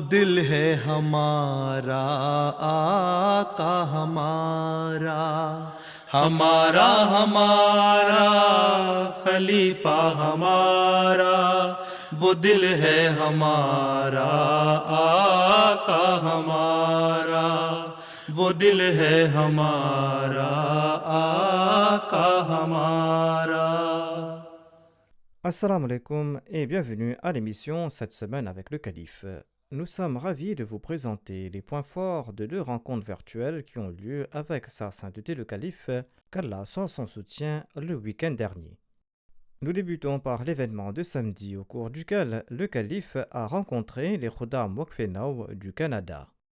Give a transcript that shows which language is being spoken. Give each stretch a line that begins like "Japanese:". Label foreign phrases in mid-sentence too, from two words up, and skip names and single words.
Urdu: دل ہے ہمارا آقا ہمارا، ہمارا ہمارا خلیفہ ہمارا، وہ دل ہے ہمارا آقا ہمارا، وہ دل ہے ہمارا آقا ہمارا۔
Arabic: السلام عليكم
French: et bienvenue à l'émission cette semaine avec le calife. Nous sommes ravis de vous présenter les points forts de deux rencontres virtuelles qui ont lieu avec sa sainteté le calife, qu'Allah soit son soutien, le week-end dernier. Nous débutons par l'événement de samedi au cours duquel le calife a rencontré les Khuddam Waqf Now du Canada.